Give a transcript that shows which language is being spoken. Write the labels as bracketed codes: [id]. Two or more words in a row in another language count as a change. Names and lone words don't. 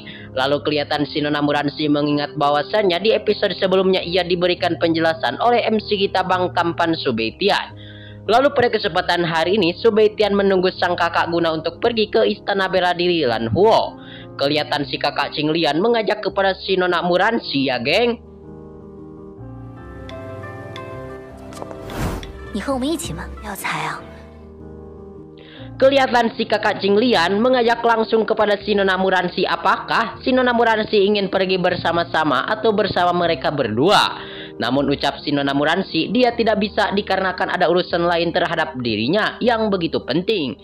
[id] Lalu kelihatan si nona Muransi mengingat bahwasannya di episode sebelumnya ia diberikan penjelasan oleh MC kita Bang Kampan Su Beitian. Lalu pada kesempatan hari ini Su Beitian menunggu sang kakak guna untuk pergi ke istana bela diri Lanhuo. Kelihatan si kakak Qinglian mengajak kepada si nona Muransi ya geng. [zh] 你和我们一起吗？廖才啊。 [id] Kelihatan si kakak Qinglian mengajak langsung kepada si nona Muransi apakah si nona Muransi ingin pergi bersama-sama atau bersama mereka berdua. Namun ucap si Nona Muransi, dia tidak bisa dikarenakan ada urusan lain terhadap dirinya yang begitu penting.